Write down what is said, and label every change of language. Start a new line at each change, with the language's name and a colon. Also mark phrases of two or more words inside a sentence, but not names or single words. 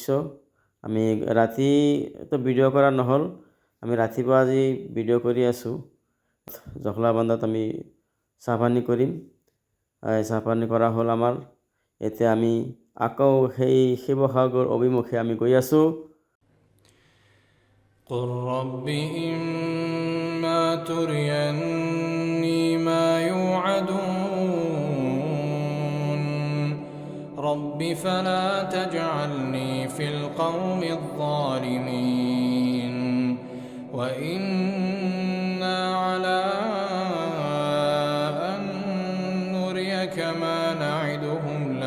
Assamese: আমি ৰাতিটো ভিডিঅ' কৰা নহ'ল, আমি ৰাতিপুৱা আজি ভিডিঅ' কৰি আছোঁ। জখলাবান্ধাত আমি চাহপানী কৰিম। চাহপানী কৰা হ'ল আমাৰ। এতিয়া আমি আকৌ সেই শিৱসাগৰ অভিমুখে আমি গৈ আছোঁ।
Arabic: قل رب إما تريني ما يوعدون رب فلا تجعلني في القوم الظالمين وإنا على أن نريك ما نعدهم